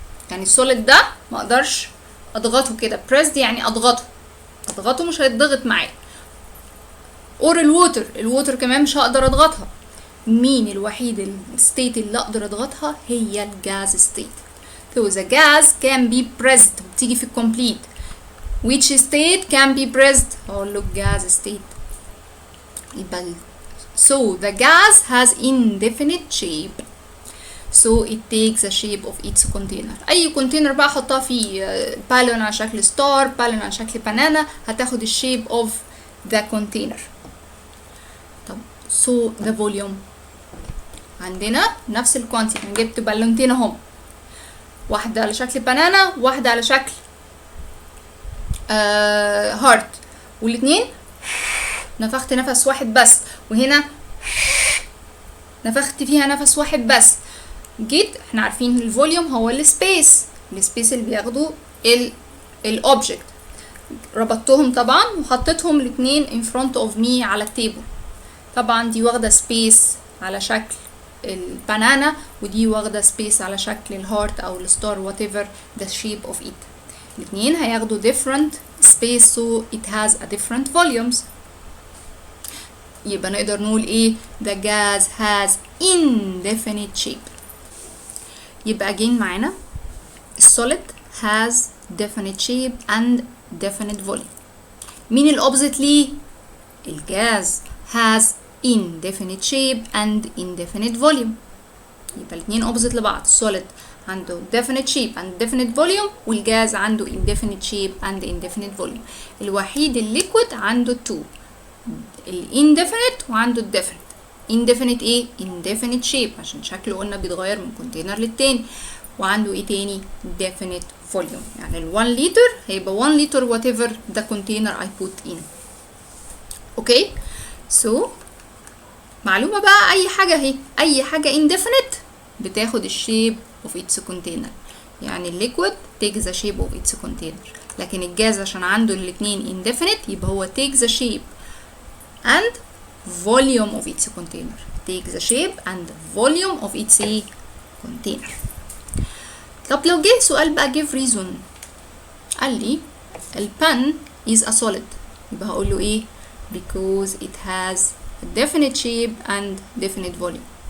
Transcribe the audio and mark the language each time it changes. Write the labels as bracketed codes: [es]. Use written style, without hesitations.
[ar] يعني السوليد ده ما اقدرش اضغطه كده، pressed يعني اضغطه مش هيتضغط معايا. اور الووتر كمان مش هقدر اضغطها. مين الوحيد الستيت اللي اقدر اضغطها؟ هي الجاز ستيت. [en] So the gas can be pressed، [ar] بتيجي في الكومبليت. [en] which state can be pressed؟ [ar] هقول له [en] gas state. يبقى so the gas has indefinite shape. So it takes the shape of its container. [ar] اي كونتينر بقى احطها فيه، بالون على شكل ستار، بالون على شكل بنانا، هتاخد الشيب [en] of the container. [ar] طب [en] so the volume [ar] عندنا نفس الكوانتيتي. انا جبت بالونتين اهم، واحدة على شكل بنانا واحدة على شكل هارت، والاتنين نفخت نفس واحد بس، وهنا نفخت فيها نفس واحد بس. جيت احنا عارفين الفوليوم هو السبيس اللي بياخدوا الاوبجكت، ربطتهم طبعا وحطيتهم الاتنين [en] in front of me [ar] على التيبل. طبعا دي واخدة سبيس على شكل البنانا ودي واخدة سبيس على شكل الهارت او الستار [en] whatever the shape of it. [ar] الاتنين هياخدوا [en] different space so it has a different volumes. [ar] يبقى نقدر نقول ايه؟ [en] the gas has indefinite shape. يبقى again [ar] معانا السوليد [en] has definite shape and definite volume. [ar] مين الأوبزيت ليه؟ الجاز [en] has indefinite shape and indefinite volume. [ar] يبقى الاتنين اوبزيت لبعض. السوليد عنده [en] definite shape and definite volume، [ar] والجاز عنده [en] indefinite shape and indefinite volume. [ar] الوحيد الليكويد عنده two، indefinite وعنده definite. indefinite ايه؟ indefinite shape عشان شكله قلنا بيتغير من كونتينر للتاني، وعنده ايه تاني؟ definite volume. يعني ال 1 لتر هيبقى 1 لتر [en] whatever the container I put in. [ar] اوكي؟ so معلومة بقى، أي حاجة اهي، أي حاجة indefinite بتاخد الشيب [en] of its container. [ar] يعني الليكويد [en] takes the shape of its container، [ar] لكن الجاز عشان عنده الاتنين indefinite يبقى هو [en] takes the shape and volume of its container. takes the shape and volume of its container. [ar] طب لو جه سؤال بقى [en] give reason، [ar] قال لي البن [en] is a solid، [ar] يبقى هقول له ايه؟ [en] because it has a definite shape and definite volume.